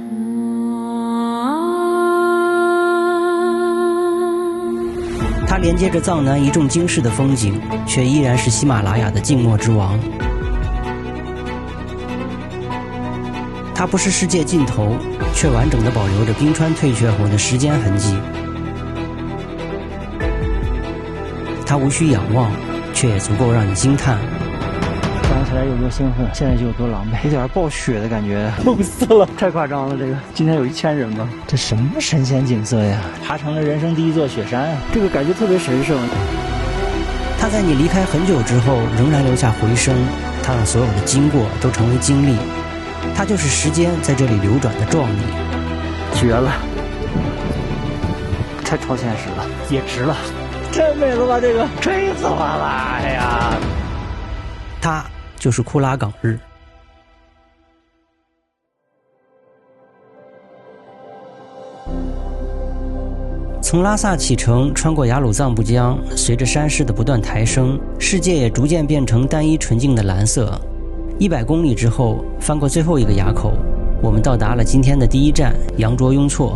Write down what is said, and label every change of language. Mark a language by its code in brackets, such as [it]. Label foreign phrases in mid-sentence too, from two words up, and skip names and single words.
[zh] 它连接着藏南一众惊世的风景，却依然是喜马拉雅的静默之王。它不是世界尽头，却完整地保留着冰川退却後的时间痕迹。它无需仰望，却也足夠讓你驚嘆。想起來有多興奮，現在就有多狼狽，有點暴雪的感覺，痛死了，太誇張了！這個今天有1000人吧？這什麼神仙景色呀！爬成了人生第一座雪山，這個感覺特別神聖。它在你離開很久之後，仍然留下回聲，它讓所有的經過都成為經歷。它就是時間在這裡流轉的壯麗，絕了，太超現實了，也值了，太美了吧！這個吹死我了！哎呀，它就是庫拉岗日。從拉薩啟程，穿過雅魯藏布江，隨着山勢的不斷抬升，世界也逐漸變成单一纯淨的藍色。100公里之後，翻過最後一個垭口，我們到達了今天的第一站羊卓雍措。